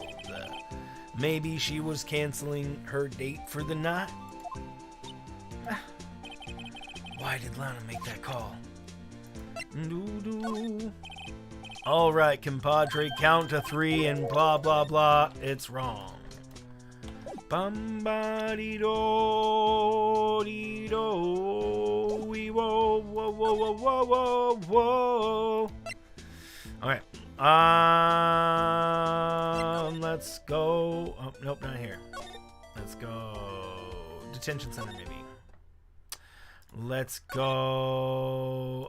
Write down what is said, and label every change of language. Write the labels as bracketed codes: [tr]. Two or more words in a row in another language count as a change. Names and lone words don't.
[en] Maybe she was canceling her date for the night? Why did Lana make that call? Alright, compadre, count to 3 and blah blah blah. It's wrong. Bum-ba-dee-do-dee-do. Whoa, whoa, whoa, whoa, whoa, whoa, whoa. Alright. Let's go. Oh, nope, not here. Let's go. Detention center, maybe. Let's go.